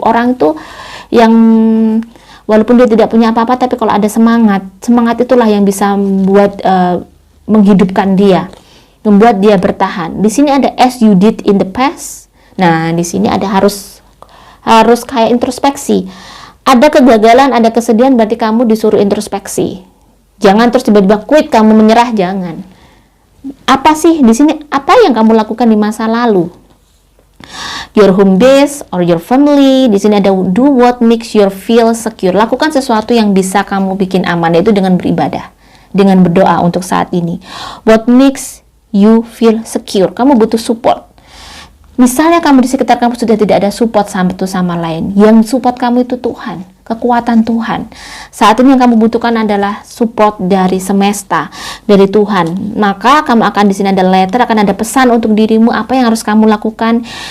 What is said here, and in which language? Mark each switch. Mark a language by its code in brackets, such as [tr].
[id] Orang tuh yang walaupun dia tidak punya apa-apa, tapi kalau ada semangat itulah yang bisa membuat menghidupkan dia, membuat dia bertahan. Di sini ada [en] as you did in the past. [id] Nah, di sini ada harus harus kayak introspeksi. Ada kegagalan, ada kesedihan, berarti kamu disuruh introspeksi. Jangan terus tiba-tiba quit, kamu menyerah, jangan. Apa sih di sini? Apa yang kamu lakukan di masa lalu? [en] Your home base or your family. [id] Di sini ada [en] do what makes you feel secure. [id] Lakukan sesuatu yang bisa kamu bikin aman, yaitu dengan beribadah, dengan berdoa untuk saat ini. [en] What makes you feel secure? [id] Kamu butuh support. Misalnya kamu di sekitar kamu sudah tidak ada support satu sama lain. Yang support kamu itu Tuhan, kekuatan Tuhan. Saat ini yang kamu butuhkan adalah support dari semesta, dari Tuhan. Maka kamu akan di sini ada letter, akan ada pesan untuk dirimu apa yang harus kamu lakukan.